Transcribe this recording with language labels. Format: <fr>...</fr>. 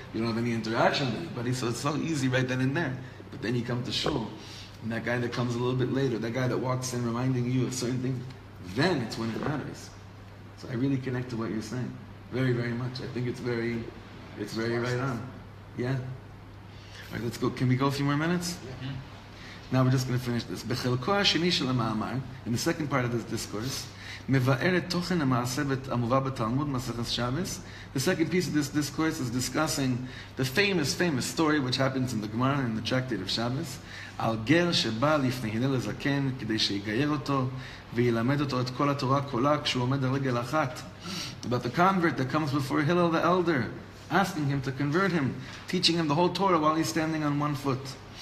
<en>You don't have any interaction with anybody, so it's so easy right then and there. But then you come to shul, and that guy that comes a little bit later, that guy that walks in reminding you of certain things, then it's when it matters. So I really connect to what you're saying, very, very much. I think it's very right on. Yeah. All right, let's go. Can we go a few more minutes? Yeah. Now we're just going to finish this.</en> <he>בחלקו השני של המאמר,</he> <en>in the second part of this discourse,</en> <he>מבאר את תוכן המעשה המובא בתלמוד מסכת Shabbos.</he> <en>The second piece of this discourse is discussing the famous story which happens in the Gemara in the tractate of Shabbos,</en> <he>על גר שבא לפני הלל הזקן כדי שיגייר אותו וילמד אותו את כל התורה כולה כשהוא עומד על רגל אחת.</he> <en>About the convert that comes before Hillel the elder, asking him to convert him, teaching him the whole Torah while he's standing on one foot.</en>